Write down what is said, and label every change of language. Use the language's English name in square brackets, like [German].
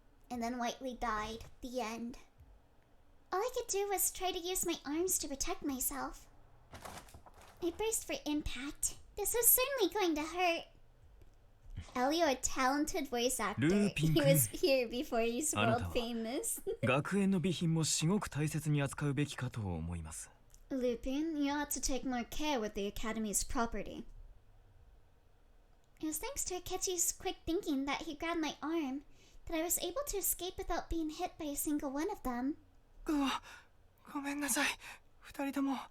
[English] And then Whiteley died. The end. All I could do was try to use my arms to protect myself. I braced for impact. This was certainly going to hurt. Elio, a talented voice actor. He was here before he's world famous. [Japanese] 学園の備品も至極大切に扱うべきかと思います。 [English] Lupin, you ought to take more care with the Academy's property. It was thanks to Akechi's quick thinking that he grabbed my arm that I was able to escape without being hit by a single one of them. [Japanese] ごめんなさい。二人とも